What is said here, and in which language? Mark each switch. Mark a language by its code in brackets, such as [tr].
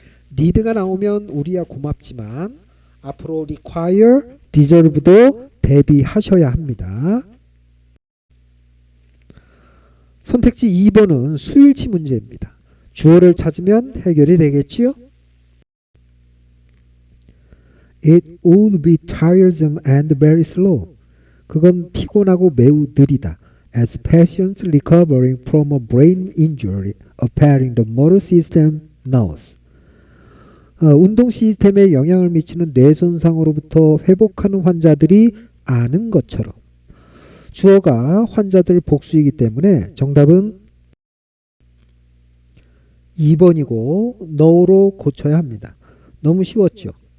[ko] need가 나오면 우리야 고맙지만 앞으로 require, deserve도 대비하셔야 합니다. 선택지 2번은 수일치 문제입니다. 주어를 찾으면 해결이 되겠지요? [en] It would be tiresome and very slow. [ko] 그건 피곤하고 매우 느리다. [en] As patients recovering from a brain injury affecting the motor system knows. [ko] 운동 시스템에 영향을 미치는 뇌 손상으로부터 회복하는 환자들이 아는 것처럼 주어가 환자들 복수이기 때문에 정답은 2번이고 know로 고쳐야 합니다. 너무 쉬웠죠?